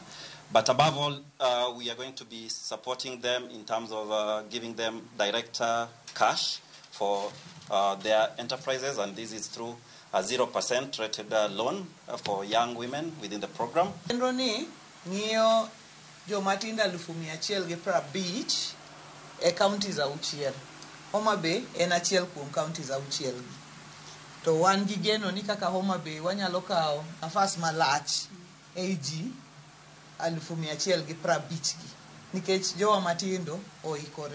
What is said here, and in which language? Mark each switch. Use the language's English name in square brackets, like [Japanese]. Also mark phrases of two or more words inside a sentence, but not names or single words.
[English] But above all, we are going to be supporting them in terms of giving them direct cash for their enterprises, and this is through a 0% rated loan for young women within the program. [Luo (Kenya and Tanzania)] Jomatinda 150 e counties auchiel. Homabay en achiel kuom counties auchiel. To wan gi geno ni kaka Homabay wanyalo kawo nafas malach e ji 150 gi nikech jowa matindo oikore.